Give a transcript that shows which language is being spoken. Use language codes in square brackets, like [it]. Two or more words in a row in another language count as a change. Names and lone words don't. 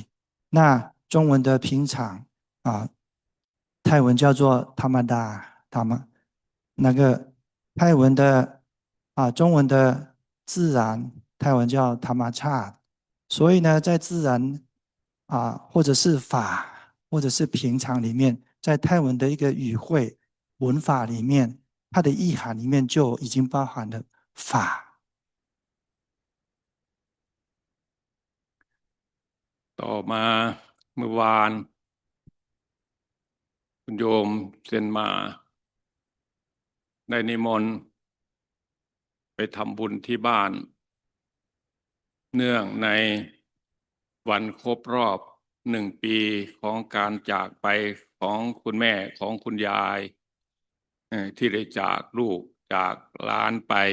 [zh] 那中文的平常泰文叫做 Thamada， 那个泰文的中文的自然泰文叫 Thamachat， 所以呢，在自然或者是法或者是平常里面，在泰文的一个语汇文法里面，它的意涵里面就已经包含了法。 [th] ต่อมาเมื่อวานคุณโยมเซนมาได้นิมนต์ไปทำบุญที่บ้านเนื่องในวันครบรอบ1 ปีของการจากไปของคุณแม่ของคุณยายที่ได้จากลูกจากหลานไป